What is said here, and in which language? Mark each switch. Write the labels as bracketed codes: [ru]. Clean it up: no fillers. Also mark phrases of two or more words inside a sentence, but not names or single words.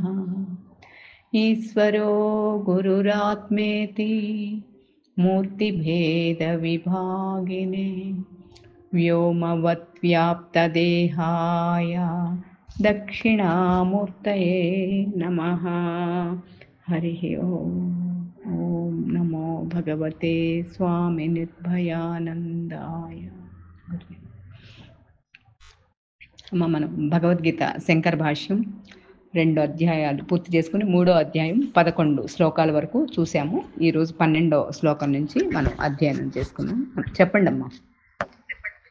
[sa] ईश्वरो गुरुरात्मेति मूर्तिभेदविभागिने व्योमवद्व्याप्तदेहाय दक्षिणामूर्तये नमः। हरिः ॐ नमो भगवते स्वामी निर्भयानन्दाय। [te] మనం భగవద్గీత శంకర భాష్యం 2 అధ్యాయాలు పూర్తి చేసుకుని 3వ అధ్యాయం 11 శ్లోకాల వరకు చూసాము. ఈరోజు 12వ శ్లోకం నుంచి మనం అధ్యయనం చేసుకున్నాం. చెప్పండి అమ్మా.